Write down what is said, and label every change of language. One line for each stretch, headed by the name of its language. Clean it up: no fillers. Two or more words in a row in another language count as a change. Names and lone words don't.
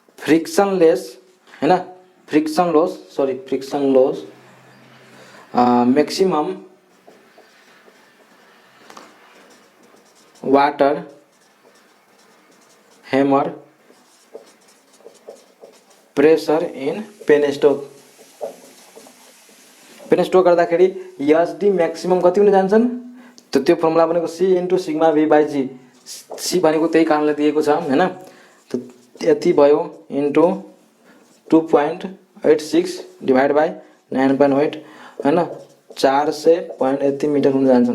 Nepali: फ्रिक्सनलेस हैन,
English: friction loss maximum water hammer pressure in penstock
Nepali: गर्दाखेरि
English: HD maximum
Nepali: कति हुन जान्छन् त त्यो फर्मुला भनेको
English: C into sigma V by G,
Nepali: सी भनेको त्यही कारणले दिएको छ हैन। त यति भयो
English: into 2.86 divide by 9.8
Nepali: हैन, 400 पॉइंट यति मिटर हुन जान्छन्।